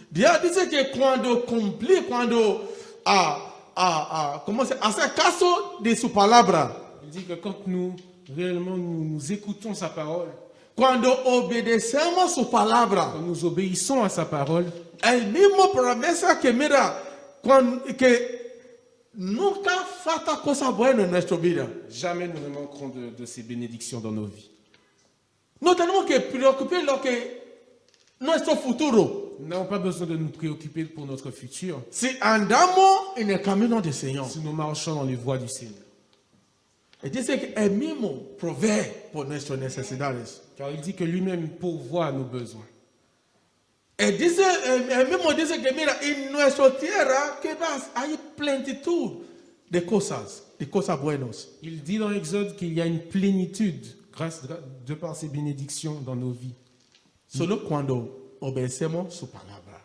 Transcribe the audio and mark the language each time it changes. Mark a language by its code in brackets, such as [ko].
[es] Dios dice que cuando ¿cómo se hace caso de su palabra, [fr] Il dit que quand nous réellement nous écoutons sa parole, [es] cuando obedecemos su palabra, [fr] quand nous obéissons à sa parole, [es] el mismo promesa que mira, que nunca falta cosa buena en nuestra vida. [fr] jamais nous ne manquerons de ces bénédictions dans nos vies. [es] No tenemos que preocupar lo que nuestro futuro. [fr] Nous n'avons pas besoin de nous préoccuper pour notre futur [es] Si andamos en el camino del Señor. [fr] si nous marchons dans les voies du Seigneur. [es] Él dice que él mismo provee por nuestras necesidades. [fr] Car il dit que lui-même pourvoit à nos besoins. [es] Él mismo dice que mira, en nuestra tierra que hay plenitud de cosas buenas. [fr] Il dit dans l'Exode qu'il y a une plénitude de par ses bénédictions dans nos vies. [es] Solo cuando obedecemos su palabra.